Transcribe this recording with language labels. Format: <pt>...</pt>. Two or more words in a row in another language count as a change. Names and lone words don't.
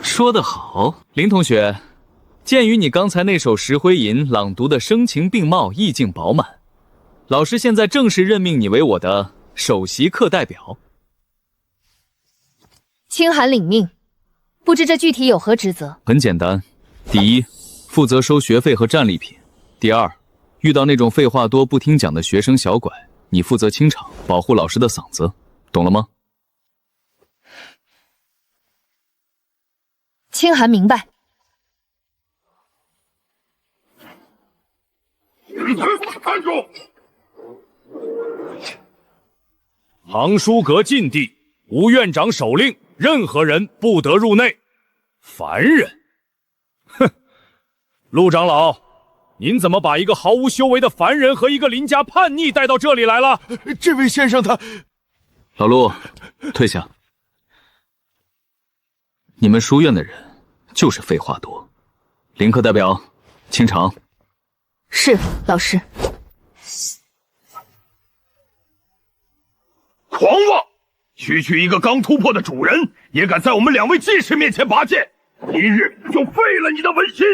<zh>說得好，林同學，鑑於你剛才那首《石灰吟》朗讀的聲情並茂，意境飽滿，老師現在正式任命你為我的首席課代表。清寒領命，不知這具體有何職責？很簡單，第一，負責收學費和戰利品；第二，遇到那種廢話多不聽講的學生小拐，你負責清場，保護老師的嗓子，懂了嗎？清寒明白。看住！藏書閣禁地，吴院长手令，任何人不得入内。凡人，哼！陆长老，您怎么把一个毫无修为的凡人和一个邻家叛逆带到这裡來了？這位先生他…… 老陸，退下。你們書院的人就是廢話多。林課代表，清場。是，老師。狂妄！區區一個剛突破的主人，也敢在我們兩位技師面前拔劍，今日就廢了你的文心！</zh>